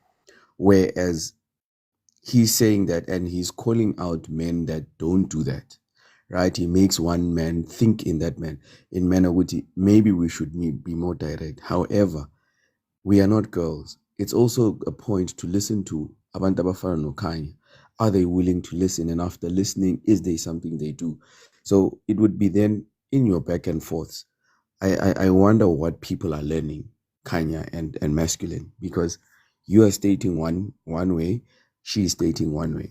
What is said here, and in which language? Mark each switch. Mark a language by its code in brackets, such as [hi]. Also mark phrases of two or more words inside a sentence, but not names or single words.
[en] Whereas he's saying that and he's calling out men that don't do that, right? He makes one man think in that man, in manner which maybe we should be more direct. However, we are not girls. It's also a point to listen to [zu] abantu abafana noKhanya. [en] Are they willing to listen? And after listening, is there something they do? So it would be then in your back and forths. I wonder what people are learning, Kanya and masculine, because you are stating one way, she is stating one way.